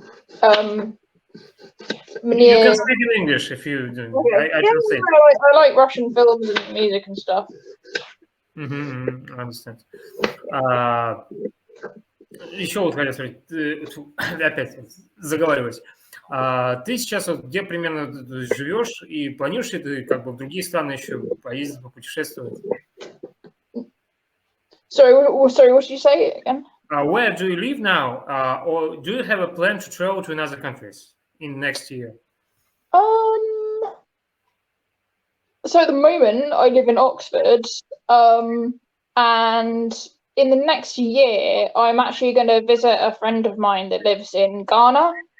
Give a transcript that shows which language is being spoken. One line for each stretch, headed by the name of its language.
English: You can speak in English if you. Okay. I translate. I like Russian films and music and stuff. I understand.
Russian: Еще вот хотел сказать, опять заговаривать. Ты сейчас вот где примерно живешь и планируешь ли ты как бы в другие страны еще поездить, попутешествовать?
English: Sorry, what did you say again? Where do you live now, or do you have a plan to travel to another countries in next year? So at the moment, I live in Oxford, and in the next year, I'm actually going to visit a friend of mine that lives in Ghana.